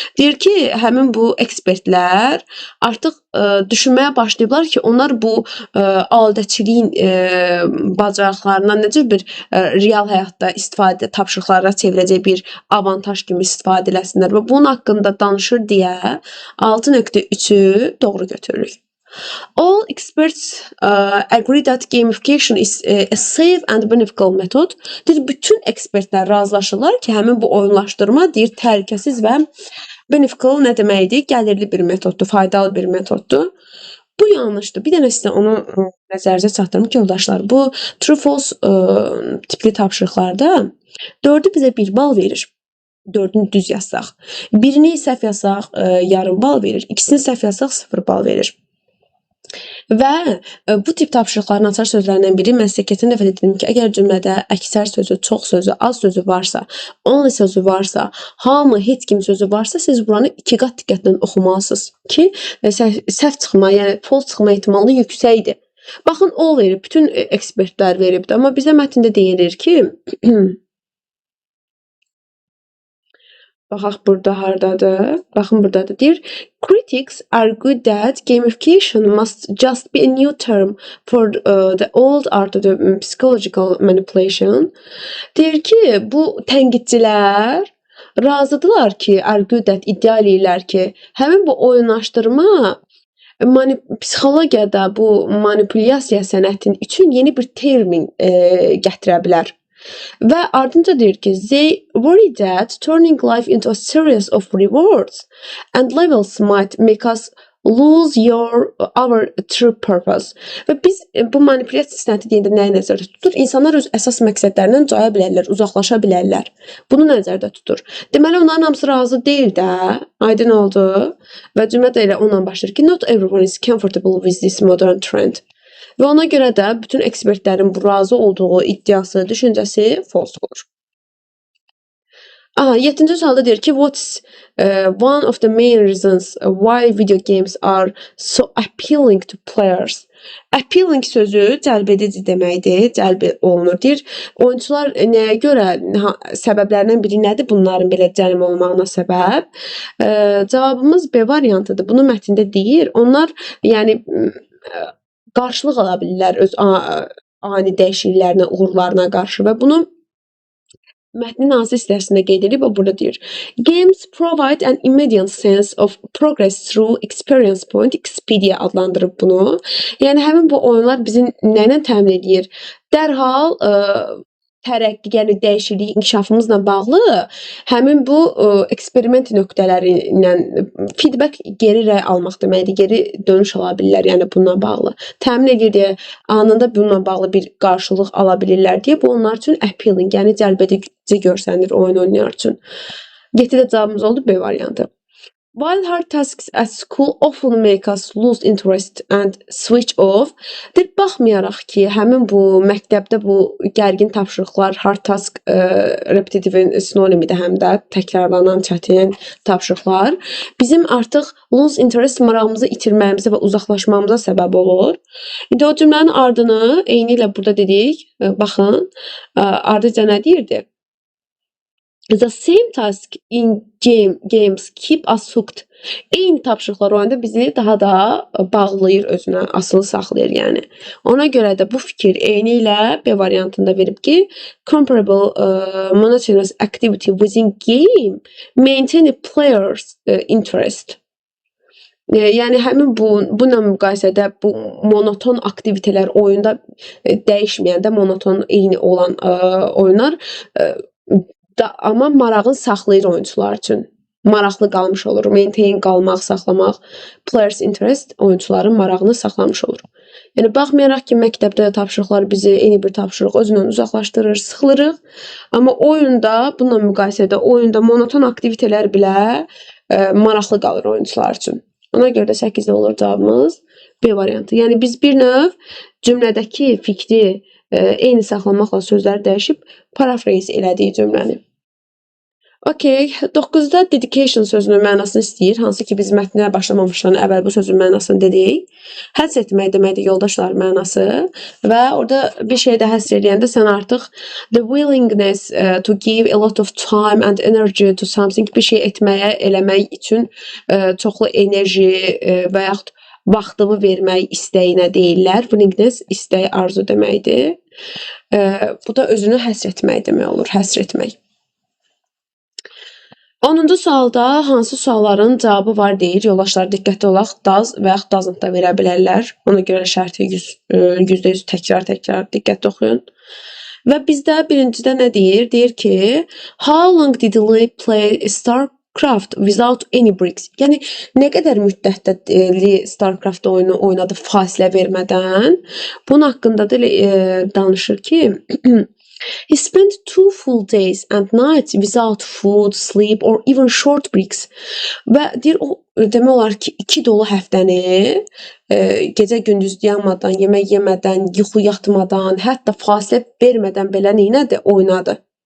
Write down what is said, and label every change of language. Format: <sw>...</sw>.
<az>Deyir ki, həmin bu ekspertlər artıq düşünməyə başlayıblar ki, onlar bu aldaçiliyin bacarıqlarından necə bir real həyatda istifadə tapşırıqlara çevirəcək bir avantaj kimi istifadə eləsinlər və bunun haqqında danışır deyə 6.3-ü doğru götürürük.</az> <en>All experts agree that gamification is a safe and beneficial method.</en> <az>Deyir, bütün ekspertlər razılaşırlar ki, həmin bu oyunlaşdırma deyir, təhlükəsiz və beneficial nə deməkdir? Gəlirli bir metoddur, faydalı bir metoddur. Bu yanlışdır. Bir dənə sizə onu nəzərinizə çatdırım ki, yoldaşlar, bu true false tipli tapşırıqlarda 4'ü bizə 1 bal verir. 4'ünü düz yazsaq. Birini səhv yazsaq yarım bal verir. İkisini səhv yazsaq 0 bal verir. Və bu tip tapşırıqların açar sözlərindən biri, mən sizə keçən dəfə dedim ki, əgər cümlədə əksər sözü, çox sözü, az sözü varsa, only sözü varsa, hamı, heç kim sözü varsa, siz buranı 2 qat diqqətlə oxumalısınız ki, səhv çıxma, yəni false çıxma ehtimalı yüksəkdir. Baxın, all verib, bütün ekspertlər veribdir, amma bizə mətndə deyilir ki, baxaq burada hardadır? Baxın buradadır. Deyir,</az> <en>critics argue that gamification must just be a new term for the old art of the psychological manipulation.</en> <az>Deyir ki, bu tənqidçilər razıdırlar ki,</az> <en>argue that</en> <az>iddia eləyirlər ki, həmin bu oyunlaşdırma psixologiyada bu manipulyasiya sənətin üçün yeni bir termin gətirə bilər. Və ardınca deyir ki,</az> <en>they worry that turning life into a series of rewards and levels might make us lose our true purpose.</en> <az>Və biz bu manipulyasiya sənəti deyəndə nəyi nəzərdə tutur? İnsanlar öz əsas məqsədlərindən caya bilərlər, uzaqlaşa bilərlər. Bunu nəzərdə tutur. Deməli, onların hamısı razı deyil də, aydın oldu. Və cümlə də elə onunla başlayır ki,</az> <en>not everyone is comfortable with this modern trend.</en> <az>Və ona görə də bütün ekspertlərin bu razı olduğu iddiası, düşüncəsi false olur. 7-ci sualda deyir ki,</az> <en>what's one of the main reasons why video games are so appealing to players?</en> <az>Appealing sözü cəlbedici deməkdir, cəlb olunur. Deyir, oyuncular nəyə görə, səbəblərindən biri nədir bunların belə cəlb olmağına səbəb? Cavabımız B variantıdır. Bunu mətndə deyir. Onlar, yəni, qarşılıq ala bilirlər öz ani dəyişikliklərinə, uğurlarına qarşı və bunu mətnin hansı hissəsində qeyd edib, o burada deyir.</az> <en>Games provide an immediate sense of progress through experience point.</en> <az>Expedia adlandırıb bunu. Yəni, həmin bu oyunlar bizi nə ilə təmin edir? Dərhal tərəqqi, yəni dəyişiklik, inkişafımızla bağlı həmin bu eksperiment nöqtələri ilə feedback geri rəy almaq deməkdir, geri dönüş ala bilirlər, yəni bununla bağlı. Təmin edir deyə anında bununla bağlı bir qarşılıq ala bilirlər deyə bu onlar üçün appealing, yəni cəlbedici görsənir oyun oynayanlar üçün. Getdi də cavabımız oldu B variantı.</az> <en>While hard tasks at school often make us lose interest and switch off,</en> <az>baxmayaraq ki, həmin bu məktəbdə bu gərgin tapşırıqlar,</az> <en>hard task,</en> <az>repetitive sinonimidir həm də təkrarlanan çətin tapşırıqlar bizim artıq</az> <en>lose interest</en> <az>marağımızı itirməyimizə və uzaqlaşmamıza səbəb olur. İndi o cümlənin ardını eyni ilə burada dedik. Baxın, ardıca nə deyirdi?</az> <en>The same task in games keep us hooked.</en> <az>Eyni tapşırıqlar oyunda bizi daha da bağlayır özünə, asılı saxlayır yəni. Ona görə də bu fikir eyni ilə B variantında verib ki,</az> <en>comparable monotonous activity within game maintain a player's interest.</en> <az>Yəni həmin bununla müqayisədə bu monoton aktivitelər oyunda dəyişməyəndə monoton eyni olan oyunlar amma marağın saxlayır oyunçular üçün. Maraqlı qalmış olur. Maintain qalmaq, saxlamaq.</az> <en>Players interest</en> <az>oyunçuların marağını saxlamış olur. Yəni baxmayaraq ki, məktəbdə tapşırıqlar bizi eyni bir tapşırıq özündən uzaqlaşdırır, sıxılırıq. Amma oyunda bununla müqayisədə oyunda monoton aktivitelər bilə maraqlı qalır oyunçular üçün. Ona görə də 8-də olur cavabımız B variantı. Yəni biz bir növ cümlədəki fikri eyni saxlamaqla sözləri dəyişib paraphrase elədiyi cümləni. Okay, 9-da dedication sözünün mənasını istəyir. Hansı ki, biz mətnə başlamamışdan əvvəl bu sözün mənasını dedik. Həsr etmək deməkdir yoldaşlar mənası. Və orada bir şey də həsr edəndə sən artıq</az> <en>the willingness to give a lot of time and energy to something,</en> <az>bir şey etməyə, eləmək üçün çoxlu enerji və yaxud vaxtımı vermək istəyinə deyirlər. Willingness istək, arzu deməkdir. Bu da özünü həsr etmək demək olur, həsr etmək. 10-cu sualda hansı sualların cavabı var deyir. Yoldaşlar diqqətli olaq, does və yaxud doesn't da verə bilərlər. Ona görə şərti %100 təkrar diqqətli oxuyun. Və bizdə birincidə nə deyir? Deyir ki,</az> <en>how long did Lee play StarCraft without any breaks?</en> <az>Yəni, nə qədər müddətdə Lee StarCraft oyunu oynadı fasilə vermədən? Bunun haqqında da danışır ki,</az> <en>he spent 2 full days and nights without food, sleep or even short breaks.</en> <az>Və deyir, o demək olar ki, 2 dolu həftəni gecə gündüz dayanmadan, yemək yemədən, yuxu yatmadan, hətta fasilə vermədən belə neynədir? Oynadı.</az>